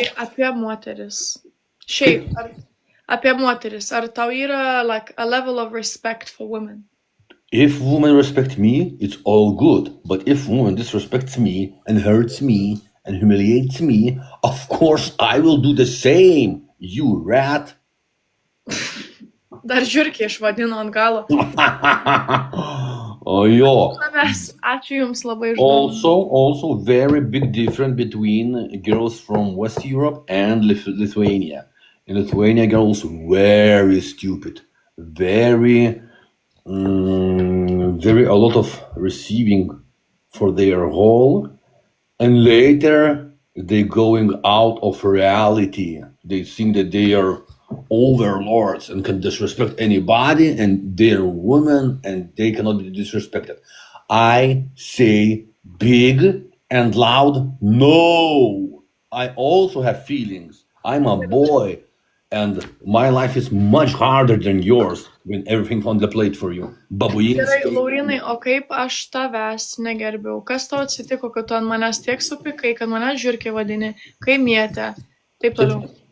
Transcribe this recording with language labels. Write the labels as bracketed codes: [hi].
[lt] Apie moteris. Šiaip, apie moteris. Ar tau yra [en] like a level of respect for women? If women respect me, it's all good. But if woman disrespects me and hurts me and humiliates me, of course I will do the same, you rat. [lt] Dar žiurkė išvadino ant galo. Oh, jo. Ačiū jums labai už [en] Also very big difference between girls from West Europe and Lithuania. In Lithuania, girls very stupid, very a lot of receiving for their whole, and later they going out of reality. They think that they are overlords and can disrespect anybody and they're women and they cannot be disrespected. I say big and loud no. I also have feelings. I'm a boy, and my life is much harder than yours when everything's on the plate for you. [lt] Gerai, Babujinskai. Laurinai, o kaip aš tavęs negerbiau? Kas tau atsitiko, kad tu ant manęs tiek supykai, kad mane žiurkė vadini, kaimietė, taip toliau.